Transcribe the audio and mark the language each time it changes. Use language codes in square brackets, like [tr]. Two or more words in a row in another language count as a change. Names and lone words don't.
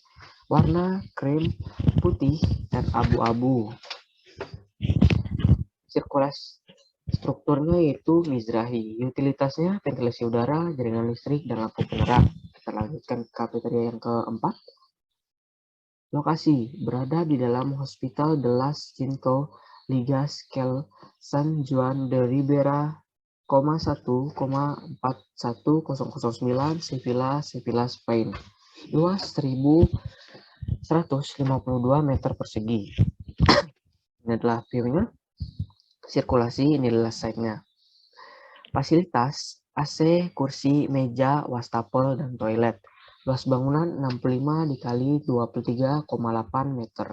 [id] Warna krem, putih, dan abu-abu. Sirkulasi strukturnya yaitu Mizrahi. Utilitasnya ventilasi udara, jaringan listrik, dan lampu penerang. Kita lanjutkan ke kafeteria yang keempat. Lokasi: berada di dalam Hospital de las Cinco Ligas Kel San Juan de Ribera, 1,41009 Sevilla, Spain. Luas 1152 meter persegi. Ini adalah view-nya. Sirkulasi, ini adalah site-nya. Fasilitas: AC, kursi, meja, wastafel, dan toilet. Luas bangunan 65 dikali 23,8 meter.